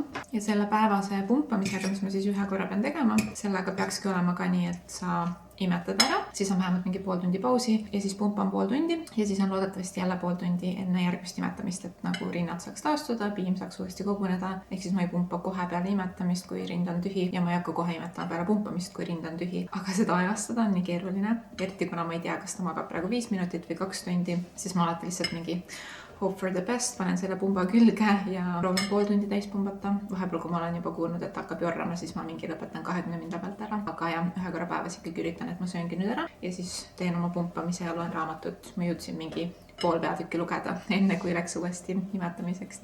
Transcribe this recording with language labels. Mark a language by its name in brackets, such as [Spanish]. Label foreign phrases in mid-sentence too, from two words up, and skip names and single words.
[Estonian] Ja selle päevase pumpamisega, mis ma siis ühe korra pean tegema, sellega peakski olema ka nii, et sa imetad ära, siis on vähemalt mingi pool tundi pausi ja siis pumpan pool tundi ja siis on loodetavasti jälle pool tundi enne järgmist imetamist, et nagu rinnad saaks taastuda, piim saaks uuesti koguneda. Ehk siis ma ei pumpa kohe peale imetamist, kui rind on tühi ja ma ei hakka kohe imetama peale pumpamist, kui rind on tühi. Aga seda ajastada on nii keeruline, eriti kuna ma ei tea, kas ta magab praegu 5 minutit või 2 tundi, siis ma alati lihtsalt mingi [English] hope for the best, [Estonian] panen selle pumba külge ja proovin pool tundi täis pumbata. Vahepeal, kui ma olen juba kuulnud, et hakkab jorrama, siis ma mingi lõpetan 20 minna pealt ära. Aga jah, ühe korra päevas ikkagi üritan, et ma sööngi nüüd ära ja siis teen oma pumpamise ja loen raamatut. Ma jõudsin mingi pool peatükki lugeda, enne kui läks uuesti imetamiseks.